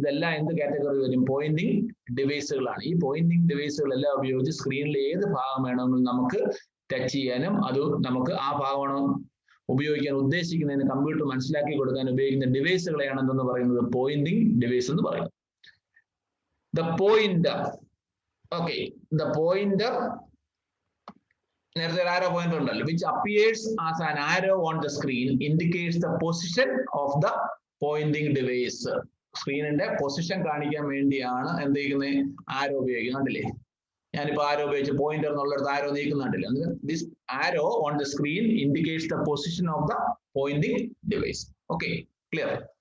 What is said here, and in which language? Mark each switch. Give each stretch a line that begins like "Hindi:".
Malayalam: ഇതെല്ലാം എന്ത് കാറ്റഗറി വരും, പോയിന്റിംഗ് ഡിവൈസുകളാണ്. ഈ പോയിന്റിംഗ് ഡിവൈസുകളെല്ലാം ഉപയോഗിച്ച് സ്ക്രീനിൽ ഏത് ഭാഗം വേണമെങ്കിലും നമുക്ക് ടച്ച് ചെയ്യാനും അത് നമുക്ക് ആ ഭാഗമാണ് ഉപയോഗിക്കാൻ ഉദ്ദേശിക്കുന്നതിന് കമ്പ്യൂട്ടർ മനസ്സിലാക്കി കൊടുക്കാൻ ഉപയോഗിക്കുന്ന ഡിവൈസുകളെയാണ് എന്തെന്ന് പറയുന്നത്, പോയിന്റിംഗ് ഡിവൈസ് എന്ന് പറയുന്നത്.
English: the pointer, okay, the pointer
Malayalam: നേരത്തെ ആരോ പോയിന്റർ ഉണ്ടല്ലോ,
English: which appears as an arrow on the screen indicates the position of the pointing device.
Malayalam: സ്ക്രീനിന്റെ position കാണിക്കാൻ വേണ്ടിയാണ് എന്ത് ചെയ്യുന്നത്, ആരോ ഉപയോഗിക്കുന്നുണ്ടല്ലേ. ഞാനിപ്പോ ആരോ ഉപയോഗിച്ച് പോയിന്റർ എന്നുള്ളിടത്ത് ആരോ നീക്കുന്നുണ്ടല്ലേ.
English: This arrow on the screen indicates the position of the pointing device. Okay, clear.